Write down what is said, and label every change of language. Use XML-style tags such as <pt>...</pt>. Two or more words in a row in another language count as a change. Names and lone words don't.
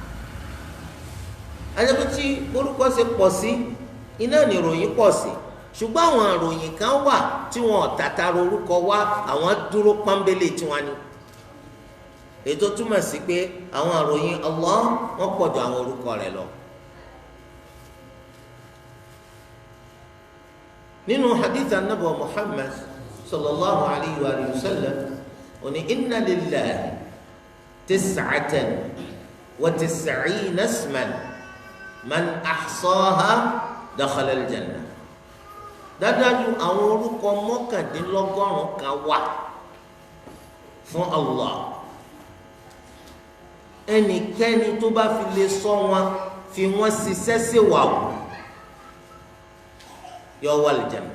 <yo>Adébútí orúkọ ṣe pọ̀ sí, iná ní ìròyìn pọ̀ sí, ṣùgbọ́n àwọn ìròyìn kan wà tí wọn tàtàrà orúkọ wá, àwọn dúró pọ́nbélé tiwọn ni. Ètò túmọ̀ sí pé àwọn ìròyìn Allah wọ́n pọ̀ ju àwọn orúkọ rẹ̀ lọ. Nínú hadith anabi Muhammad</yo> <ar>صلى الله عليه وسلم,</ar> <yo>ó ní</yo> <ar>إن لله تسعة وتسعين اسما من أحصاها دخل الجنة.</ar> <yo>Dájúdájú àwọn orúkọ mọ́kàndínlọ́gọ́rùn kan wà fún Allah. Ẹnikẹ́ni tó bá fi lè sọ wọn fi wọ́n ṣiṣẹ́ sí wàhù yọ wà lìjànà.</yo>